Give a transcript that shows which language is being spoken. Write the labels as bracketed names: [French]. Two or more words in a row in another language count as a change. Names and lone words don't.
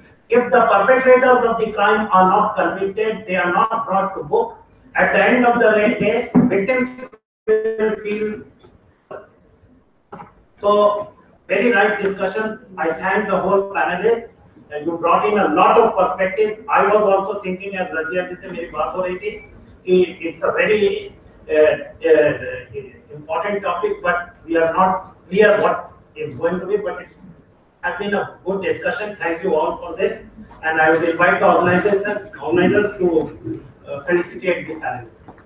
[English] If the perpetrators of the crime are not convicted, they are not brought to book, at the end of the day, victims will feel. So, very right discussions. I thank the whole panelists. And you brought in a lot of perspective. I was also thinking, as Razia [Hindi] जी से मेरी बात हो रही थी, [English] it's a very important topic, but we are not clear what is going to be. But it's has been a good discussion. Thank you all for this, and I would invite the organizers to felicitate the panelists.